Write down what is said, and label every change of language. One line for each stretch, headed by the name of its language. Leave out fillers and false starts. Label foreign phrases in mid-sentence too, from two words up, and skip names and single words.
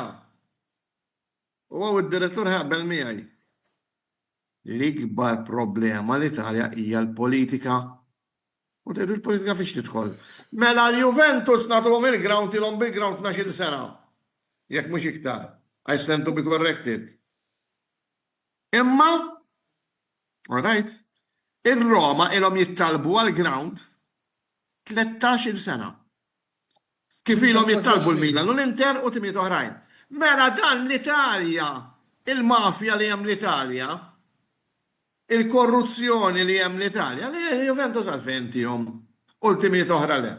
Maltese: U għaw id-direttur ħabbel miegħi. L-ikbar problema l-Italja hija l-politika. U tgħidu l-politika fiex tidħol. Mela l-Juventus nagħtuhom il-ground ilhom bil-ground 12 sena. Jekk mhux iktar.
English: I stand to be corrected. Imma, all right,
Maltese: il-Roma ilhom jittalbu għal-ground 13 sena. Kif ilhom jittalbu l-Milan u l-Inter u timiet oħrajn. Mela dan l-Italja, il-mafja li hemm l-Italja, il-korruzzjoni li hemm l-Italja, li Juventus għalfejn tihom u l-timiet oħra le.